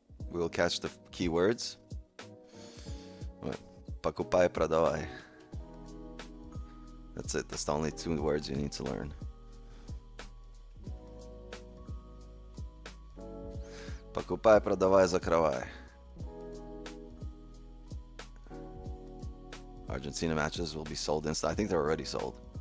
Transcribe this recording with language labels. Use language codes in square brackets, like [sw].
[en] We will catch the keywords. [ru] Покупай, продавай. [en] That's it. That's the only 2 words you need to learn. [ru] Покупай, продавай, закрывай. [en] Argentina matches will be sold instant. I think they're already sold.